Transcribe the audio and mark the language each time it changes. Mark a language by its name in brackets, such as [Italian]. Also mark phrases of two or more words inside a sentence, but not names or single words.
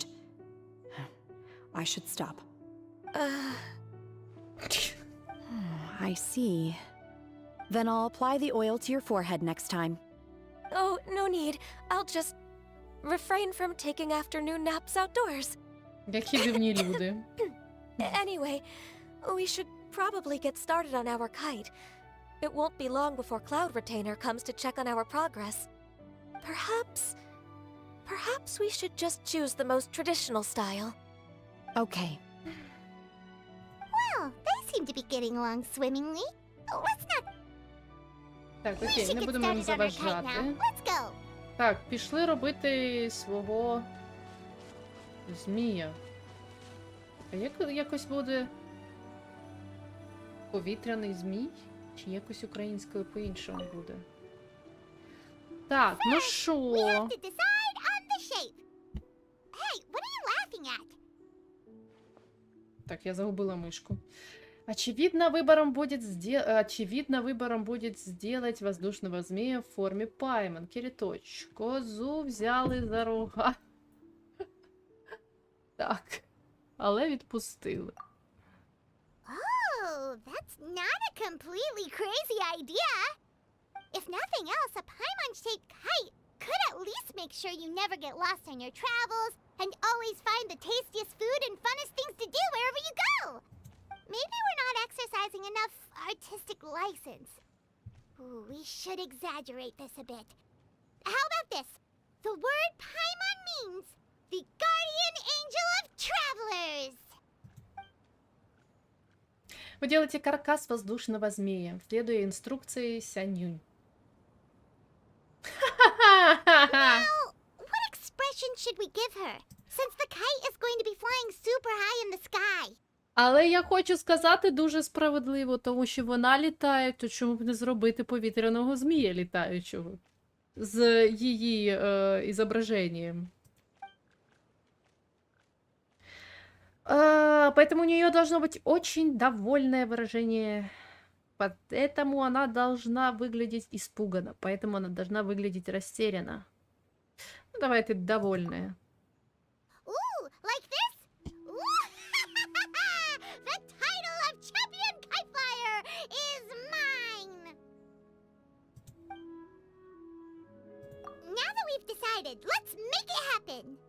[English] I should stop. I see. Then I'll apply the oil to your forehead next time. Oh, no need. I'll just refrain from taking afternoon naps outdoors. [Ukrainian] Які дивні люди. [English] Anyway, we should probably get started on our kite. It won't be long before Cloud Retainer comes to check on our progress. Perhaps we should just choose the most traditional style. Okay. Well, they seem to be getting along swimmingly. Oh, let's not. [Ukrainian] Так, [English] We [Ukrainian] окей, [English] should [Ukrainian] не [English] get [Ukrainian] будемо їм [English] started on our kite now. [Ukrainian] заважати. [English] Let's go. [Ukrainian] Так, пішли робити свого змія. А як якось буде повітряний змій? Чи якось українською по-іншому буде? Так, ну [English] We [Ukrainian] що? [English] have to decide on the shape. Hey, what are you laughing at? [Ukrainian] Так, я загубила мышку. [Russian] Очевидно, выбором будет сделать воздушного змея в форме пайманки. [Ukrainian] Риточек. Козу взяли за рога. Так. Але відпустили. [English] Oh, that's not a completely crazy idea. If nothing else, a paimon-shaped kite could at least make sure you never get lost on your travels and always find the tastiest food and funnest things to do wherever you go. Maybe we're not exercising enough artistic license. Ooh, we should exaggerate this a bit. How about this? The word paimon means the guardian angel of travelers. [Russian] Вы делаете каркас воздушного змея, следуя инструкции Сянюнь. [English] Now, what expression should we give her? Since the kite is going to be flying super high in the sky. [Ukrainian] Але я хочу сказати дуже справедливо, тому що вона літає, то чому б не зробити повітряного змія літаючого з її изображением. [Russian] Поэтому у нее должно быть очень довольное выражение. Поэтому она должна выглядеть испуганно. Поэтому она должна выглядеть растерянно. Ну, давайте довольная. [English] Ooh, like this? Ooh. The title of champion kite flyer is mine. Now that we've decided, let's make it happen.